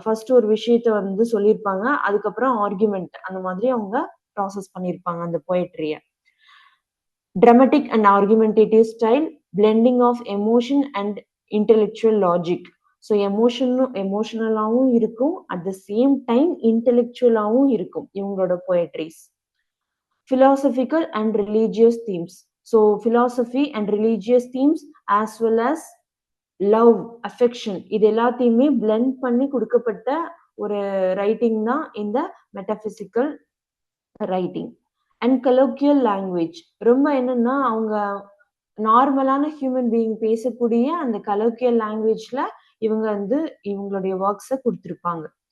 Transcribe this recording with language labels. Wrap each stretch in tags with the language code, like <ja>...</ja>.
<ta>First ஒரு விஷயத்த வந்து சொல்லியிருப்பாங்க, அதுக்கப்புறம் ஆர்குமெண்ட் அந்த மாதிரி அவங்க ப்ராசஸ் பண்ணியிருப்பாங்க அந்த போயட்ரிய.</ta> <en>dramatic and argumentative style, blending of emotion and intellectual logic.</en> <ta>So எமோஷனலாகவும் இருக்கும், அட் த சேம் டைம் இன்டெலெக்சுவலாகவும் இருக்கும் இவங்களோட poetries.</ta> <en>philosophical and religious themes.</en> <ta>So</ta> <en>philosophy and religious themes as well as</en> <ta>love, affection, இது எல்லாத்தையுமே blend பண்ணி கொடுக்கப்பட்ட ஒரு writing தான் இந்த metaphysical writing. And colloquial language, ரொம்ப என்னன்னா அவங்க நார்மலான ஹியூமன் பீயிங் பேசக்கூடிய அந்த கலோக்கியல் லாங்குவேஜ்ல இவங்க வந்து இவங்களுடைய ஒர்க்ஸை கொடுத்துருப்பாங்க.</ta>